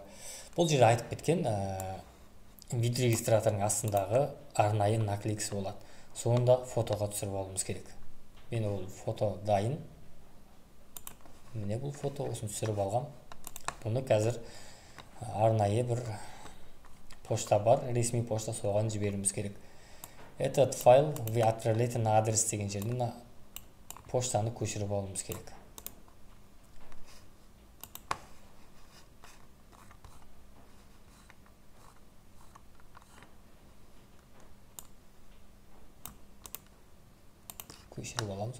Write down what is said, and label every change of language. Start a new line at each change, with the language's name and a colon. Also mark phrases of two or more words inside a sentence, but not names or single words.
Kazakh: Бұл жерде айтып кеткен видео регистраторының астындағы арнайы наклейкасы болады. Соңында фотоға түсіріп алуымыз керек. Мен ол фото дайын. Міне бұл фото, осын түсіріп алғам. Бұны қазір арнайы бір почта бар, ресми почта, соған жіберуіміз керек.
Russian: Этот файл вы отправляете на адрес
Kazakh: деген жерден поштаны көшіріп алуымыз керек. Көшіріп аламыз.